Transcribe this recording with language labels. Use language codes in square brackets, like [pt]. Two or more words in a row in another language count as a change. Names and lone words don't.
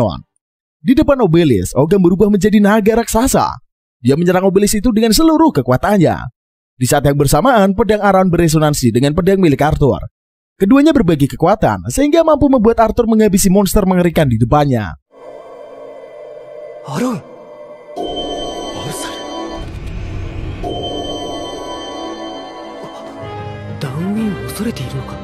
[id] Di depan obelisk, Ogam berubah menjadi naga raksasa. Dia menyerang obelisk itu dengan seluruh kekuatannya. Di saat yang bersamaan, pedang Aron beresonansi dengan pedang milik Arthur. Keduanya berbagi kekuatan, sehingga mampu membuat Arthur menghabisi monster mengerikan di depannya. Aron. [ja] ダウンウィンを恐れているのか。